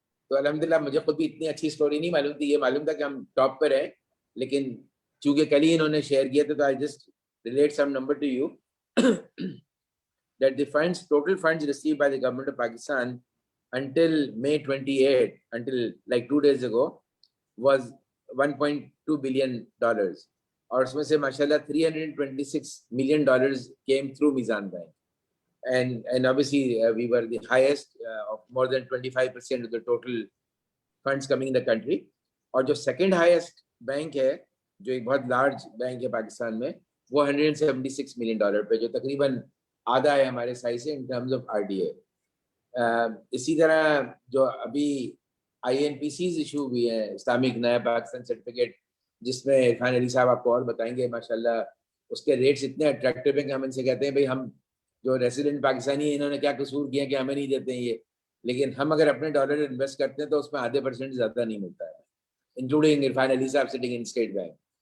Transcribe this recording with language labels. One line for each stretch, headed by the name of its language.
Urdu: تو الحمدللہ مجھے خود بھی اتنی اچھی سٹوری نہیں معلوم تھی, یہ معلوم تھا کہ ہم ٹاپ پر ہیں, لیکن چونکہ کل ہی انہوں نے شیئر کیا تھا تو
English: I just relate some number to you that the total funds received by the government of Pakistan until May 28, until like 2 days ago, was $1.2 billion.
Urdu: اور اس میں سے ماشاءاللہ
English: $326 million came through Mizan Bank. And obviously we were the highest of more than 25% of the total funds coming in the country.
Urdu: اور جو
English: second highest bank
Urdu: ہے, جو ایک بہت large bank ہے پاکستان میں, وہ $176 million پہ, جو تقریباً آدھا ہے ہمارے سائز سے
English: In terms of RDA.
Urdu: اسی طرح جو ابھی INPCs ایشو ہوئی ہیں, اسلامک نیا پاکستان سرٹیفکیٹ, جس میں عرفان علی صاحب آپ کو اور بتائیں گے, ماشاءاللہ اس کے ریٹس اتنے اٹریکٹیو ہیں کہ ہم ان سے کہتے ہیں بھائی ہم جو ریزیڈنٹ پاکستانی ہیں انہوں نے کیا قصور کیا کہ ہمیں نہیں دیتے ہیں یہ, لیکن ہم اگر اپنے ڈالر انویسٹ کرتے ہیں تو اس میں %0.5 زیادہ نہیں ملتا ہے, انکلوڈنگ عرفان علی صاحب سٹنگ ان اسٹیٹ بینک.